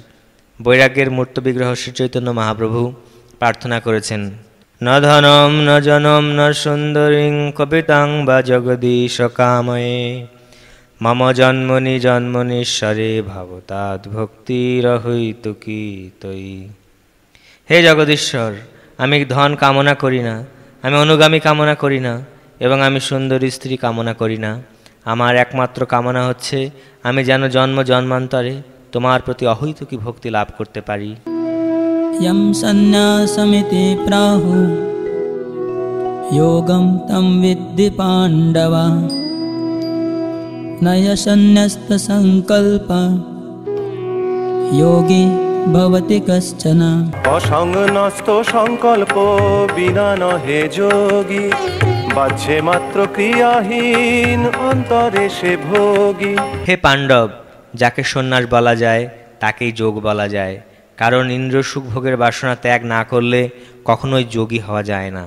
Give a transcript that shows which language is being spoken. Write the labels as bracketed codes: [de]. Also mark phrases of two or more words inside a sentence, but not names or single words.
[bn] বৈরাগ্যের মূর্ত বিগ্রহ শ্রী চৈতন্য মহাপ্রভু প্রার্থনা করেছেন, [sa] ন ধনম ন জনম ন সুন্দরীং কপিতাং বা জগদীশ কাময়ে মম জন্মনি জন্মনীশ্বরে ভাবতাৎ ভক্তিরহৈতু কি তৈ। [bn] হে জগদীশ্বর, আমি ধন কামনা করি না, আমি অনুগামী কামনা করি না এবং আমি সুন্দরী স্ত্রী কামনা করি না। আমার একমাত্র কামনা হচ্ছে আমি যেন জন্ম জন্মান্তরে তোমার প্রতি অহৈতুকী ভক্তি লাভ করতে পারি। [sa] यं सन्न्यासमिति प्राहुः योगं तं विद्धि पाण्डव न सन्न्यस्तसङ्कल्पः योगी भवति कश्चन। [bn] অসংন্যস্ত সংকল্প বিনা নহে যোগী, বাহ্যে মাত্র ক্রিয়াহীন অন্তরে সে ভোগী। হে পাণ্ডব, যাকে সন্ন্যাস বলা যায় তাকেই যোগ বলা যায়, কারণ ইন্দ্র সুখ ভোগের বাসনা ত্যাগ না করলে কখনোই যোগী হওয়া যায় না।